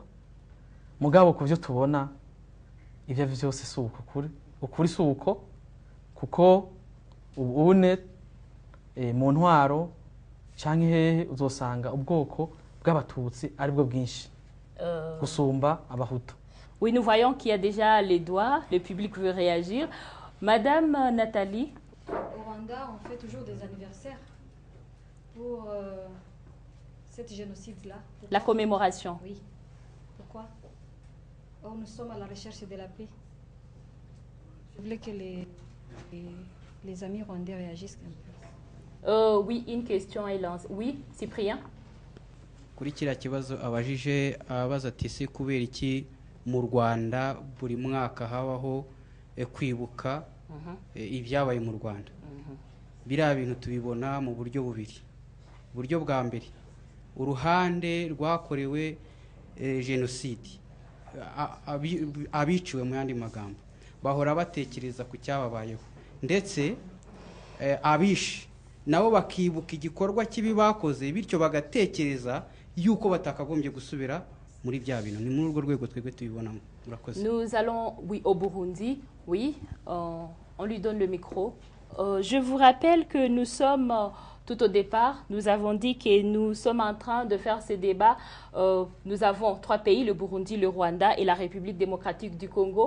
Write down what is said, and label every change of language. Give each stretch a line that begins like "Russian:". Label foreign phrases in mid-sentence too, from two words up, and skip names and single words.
Rundi: Mugabo kuvyo tubona ivyo vyose suko ukuri suko, kuko ubune mu ntwaro canke hehe uzosanga ubwoko bw'abatutsi ari bwo bwinshi gusumba abahutu.
French: Oui, nous voyons qu'il y a déjà les doigts, le public veut réagir. Madame Nathalie. Au Rwanda, on fait toujours des anniversaires pour cet génocide-là. La commémoration. Oui. Pourquoi? Oh, nous sommes à la recherche de la paix. Je voulais que les amis rwandais réagissent un peu. Oui, une question est lancée. Oui, Cyprien.
Kinyarwanda: Kuri kiriya kibazo abajije abaza ati se kubera iki mu Rwanda buri mwaka habaho kwibuka ibyabaye mu Rwanda. Biriya bintu tubibona mu buryo bubiri. Uburyo bwa mbere, uruhande rwakorewe genocide, abiciwe mu yandi magambo bahora batekereza ku cyababayeho, ndetse abishe nabo bakibuka igikorwa kibi bakoze, bityo bagatekereza yuko batakagombye gusubira muri bya bintu. Ni muri urwo rwego twebwe tubibonamo. Murakoze.
French: Nous allons, oui, au Burundi. Oui, on lui donne le micro. Je vous rappelle que nous sommes Tout au départ, nous avons dit que nous sommes en train de faire ce débat. Nous avons 3 pays, le Burundi, le Rwanda et la République démocratique du Congo.